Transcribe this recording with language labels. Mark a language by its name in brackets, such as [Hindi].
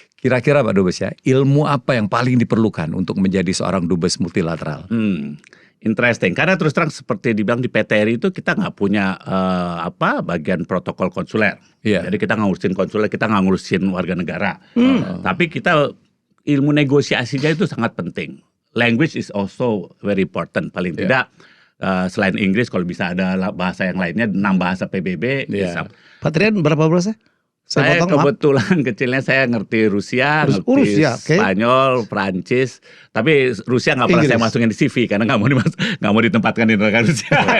[Indonesian] Kira-kira Pak Dubes ya, ilmu apa yang paling diperlukan untuk menjadi seorang dubes multilateral? [English] Interesting, [Indonesian] karena terus terang seperti dibilang di PTRI itu kita nggak punya bagian protokol konsuler. Iya. Jadi kita nggak ngurusin konsuler, kita nggak ngurusin warga negara. Tapi kita ilmu negosiasinya itu sangat penting. [English] Language is also very important. [Indonesian] Paling tidak selain Inggris, kalau bisa ada bahasa yang lainnya, 6 bahasa PBB. Iya. Pak Trian berapa bahasa? Saya potong, maaf. kebetulan kecilnya saya ngerti Rusia, ngerti Rusia, oke. Spanyol, Prancis. Tapi Rusia nggak pernah Inggris. saya masukin di CV karena nggak mau ditempatkan di negara Rusia.